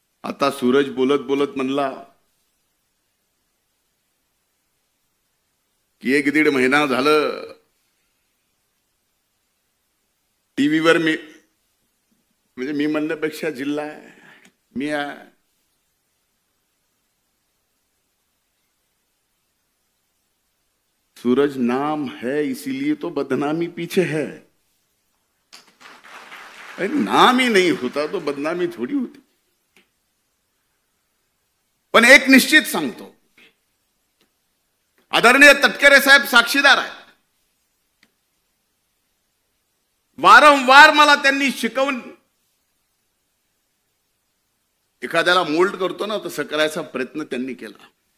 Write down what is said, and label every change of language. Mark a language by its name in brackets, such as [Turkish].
[Marathi] आता सूरज बोलत बोलत म्हणला की 1-1.5 महिना झालं टीव्हीवर मी म्हणजे मी म्हणण्यापेक्षा जिल्हा मी सूरज [Hindi] नाम है इसीलिए तो बदनामी पीछे है। अरे नाम ही नहीं होता तो बदनामी थोड़ी होती। [Marathi] पण एक निश्चित सांगतो, आदरणीय तटकरे साहेब साक्षीदार आहेत। वारंवार मला त्यांनी शिकवून, एखाद्याला मोल्ड करतो ना तसं करायचा प्रयत्न त्यांनी केला।